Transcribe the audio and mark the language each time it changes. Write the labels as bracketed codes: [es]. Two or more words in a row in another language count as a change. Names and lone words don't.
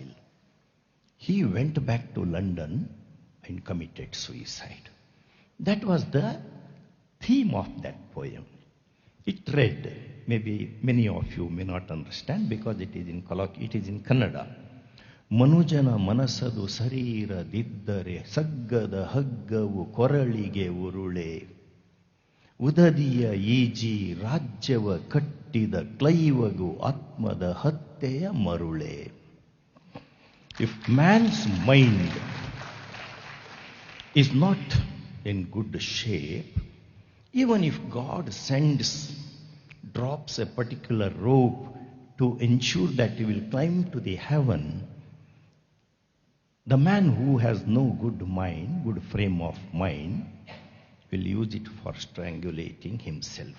[en] He went back to London and committed suicide. That was the theme of that poem. It read, maybe many of you may not understand because it is in Kannada. [kn] ಮನುಜನ ಮನಸದು ಶರೀರದಿದ್ದರೆ ಸಗ್ಗದ ಹಗ್ಗವು ಕೊರಳಿಗೆ ಉರುಳೆ ಉದದಿಯ ಈಜಿ ರಾಜ್ಯವ ಕಟ್ಟಿದ ಕ್ಲೈವಗು ಆತ್ಮದ ಹತ್ಯೆಯ ಮರುಳೆ. [en] If man's mind is not in good shape, even if God drops a particular rope to ensure that he will climb to the heaven, the man who has no good mind, good frame of mind, will use it for strangulating himself.